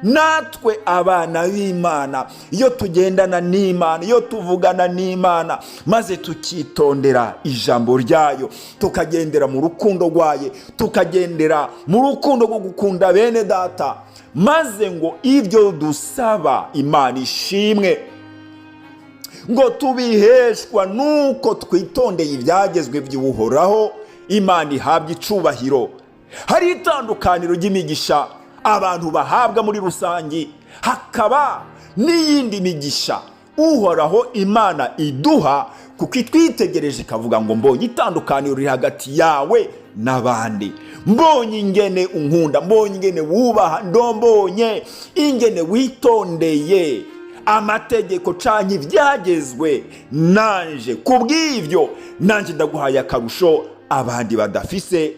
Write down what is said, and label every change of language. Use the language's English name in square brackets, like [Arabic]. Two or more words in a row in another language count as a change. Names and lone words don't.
[Kinyarwanda] natwe abana b'Imana iyo tugendana n'Imana, iyo tuvugana n'Imana maze tukitondera ijambo ryayo, tukagendera mu rukundo rwayo, tukagendera mu rukundo rwo gukunda bene data, maze ngo ibyo dusaba Imana ishimwe, ngo tubiheshwa nuko twitondeye ibyagezwe by'Uhoraho, Imana ihabwa icubahiro. [Rundi] Hari itandukaniro ry'imigisha abantu bahabwa muri rusange, hakaba n'iyindi migisha Uhoraho Imana iduha, kuko itwitegereje ikavuga ngo mbonye itandukaniro riri hagati yawe n'abandi, mbonye ingene unkunda, mbonye ingene wubaha, ndombonye ingene witondeye amategeko canke ibyagezwe, nanje kubw'ivyo nanje ndaguhaye akarusho abandi badafise.